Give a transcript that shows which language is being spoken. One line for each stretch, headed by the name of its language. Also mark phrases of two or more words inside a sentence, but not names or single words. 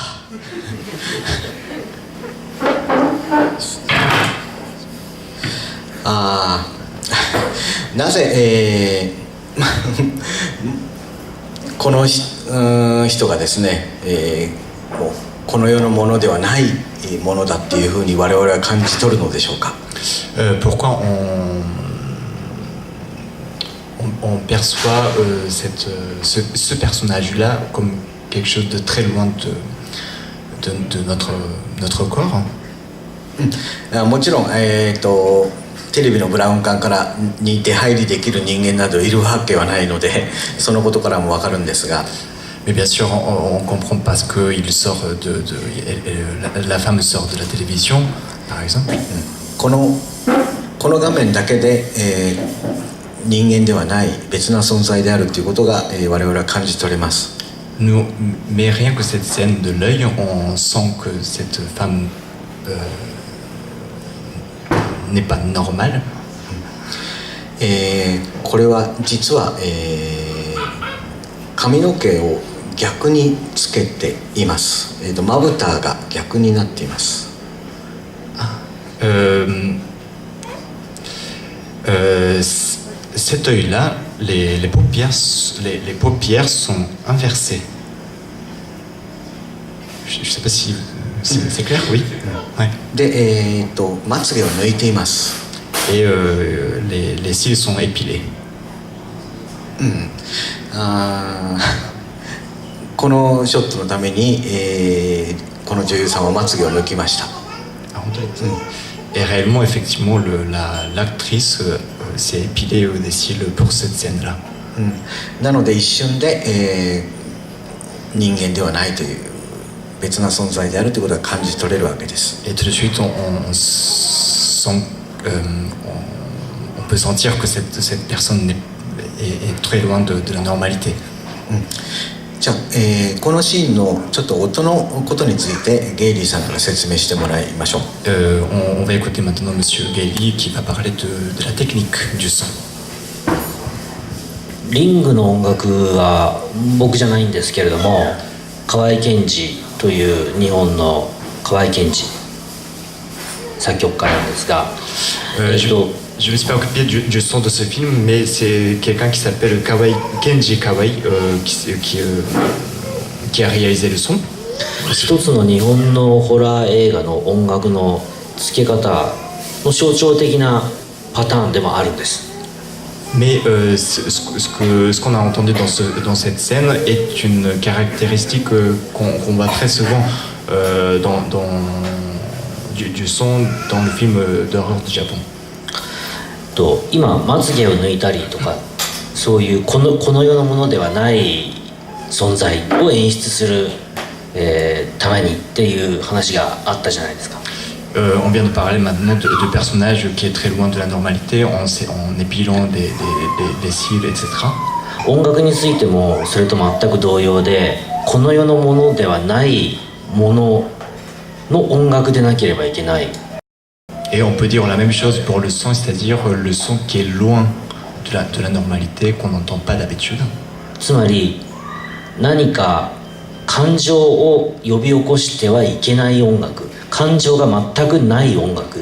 Japanese: なぜ、この人がですね、もうこの世のものではないものだっていうふうに我々は感じ取るのでしょうか。
French: Pourquoi on perçoit ce personnage-là comme quelque chose de très loin de notre corps?
Japanese: もちろん、テレビのブラウン管からに出入りできる人間などいるわけはないので、そのことからも分かるんですが。
French: Mais bien sûr, on comprend parce qu'il sort la femme sort de la télévision, par exemple.
Japanese: この画面だけで、人間ではない別な存在であるということが、我々は感じ取れます。
French: Mais rien que cette scène de l'œil, on sent que cette femme n'est pas normale.
Japanese: これは実は、髪の毛を逆につけています。まぶたが逆になっています。
French: Cet œil-là, les paupières sont inversées. Je ne sais pas si c'est clair, oui. Ouais.
Japanese: で、まつげを抜いています。
French: Et les cils sont épilés.
Japanese: このショットのために、この女優さんはまつげを抜きました。
French: Et réellement, effectivement, l'actrice s'est épilée des cils pour cette scène-là.
Japanese: なので一瞬で、人間ではないという別な存在であるということが感じ取れるわけです。
French: Et tout de suite, on peut sentir que cette personne est très loin de la normalité.
Japanese: じゃあ、このシーンのちょっと音のことについてゲイリーさんから説明してもらいましょう。
French: On va écouter maintenant Monsieur Gailey qui va parler de la technique du son.
Japanese: リングの音楽は僕じゃないんですけれども、河合健二という日本の河合健二作曲家なんですが、
French: Je ne me suis pas occupé du son de ce film, mais c'est quelqu'un qui s'appelle Kenji Kawai qui a réalisé le son.
Japanese: 一つの日本のホラー映画の音楽の付け方の象徴的なパターンでもあるんです。
French: Mais ce qu'on a entendu dans cette scène est une caractéristique qu'on voit très souvent du son dans le film d'horreur du Japon.
Japanese: と今まつげを抜いたりとか、そういうこの世のものではない存在を演出する、ためにっていう話があったじゃないですか。
French: On vient de parler maintenant de personnages qui est très loin de la normalité en épilant des cils, etc.
Japanese: 音楽についてもそれと全く同様で、この世のものではないものの音楽でなければいけない。
French: Et on peut dire la même chose pour le son, c'est-à-dire le son qui est loin de la normalité, qu'on n'entend pas d'habitude.
Japanese: つまり何か感情を呼び起こしてはいけない音楽、感情が全くない音楽。